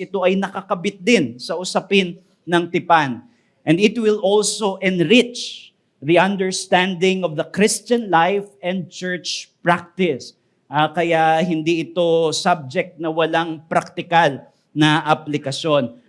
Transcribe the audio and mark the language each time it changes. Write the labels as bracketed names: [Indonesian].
[Filipino] Ito ay nakakabit din sa usapin ng tipan. [English] And it will also enrich the understanding of the Christian life and church practice. [Filipino] Kaya hindi ito subject na walang praktikal na aplikasyon.